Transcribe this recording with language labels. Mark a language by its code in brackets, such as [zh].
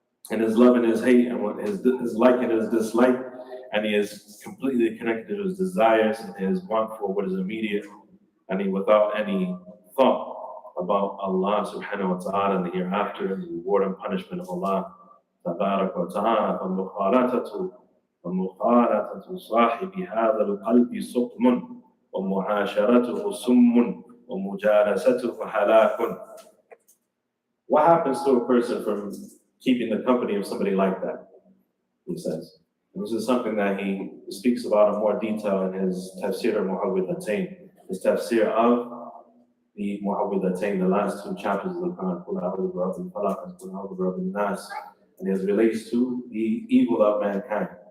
[en] And his love and his hate and his like and his dislike, and he is completely connected to his desires and his want for what is immediate, and he without any thought about Allah subhanahu wa ta'ala and the hereafter and the reward and punishment of Allah tabarak wa ta'ala. [ar] فمخالطة صاحب هذا القلب سقم ومعاشرته سم ومجالسته هلاك. [en] What happens to a person from keeping the company of somebody like that? He says. And this is something that he speaks about in more detail in his tafsir al-Mu'awwidhatayn, his tafsir of the Mu'awwidhatayn, the last two chapters of the Quran, [ar] قُلْ أَعُوذُ بِرَبِّ الْفَلَقِ [en] and [ar] قُلْ أَعُوذُ بِرَبِّ النَّاسِ, [en] and it relates to the evil of mankind.